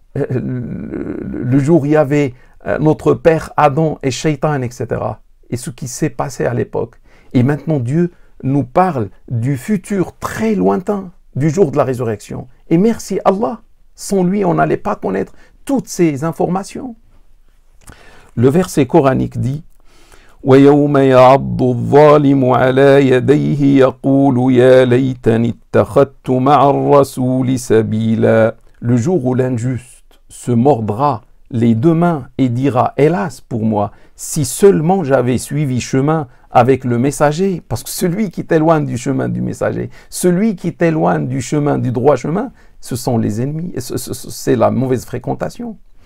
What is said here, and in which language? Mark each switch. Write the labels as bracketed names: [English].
[French] Le jour où il y avait notre père Adam et Shaitan, etc. Et ce qui s'est passé à l'époque. Et maintenant, Dieu nous parle du futur très lointain, du jour de la résurrection. Et merci Allah. Sans lui, on n'allait pas connaître toutes ces informations. Le verset coranique dit [Arabic] وَيَوْمَ يَعَضُّ الظَّالِمُ عَلَى يَدَيْهِ يَقُولُ يَا لَيْتَنِي اتَّخَذْتُ مَعَ الرَّسُولِ سَبِيلًا. [French] Le jour où l'injuste se mordra les deux mains et dira, hélas pour moi, si seulement j'avais suivi chemin avec le messager, parce que celui qui t'éloigne du chemin du messager, celui qui t'éloigne du chemin, du droit chemin, ce sont les ennemis, c'est la mauvaise fréquentation.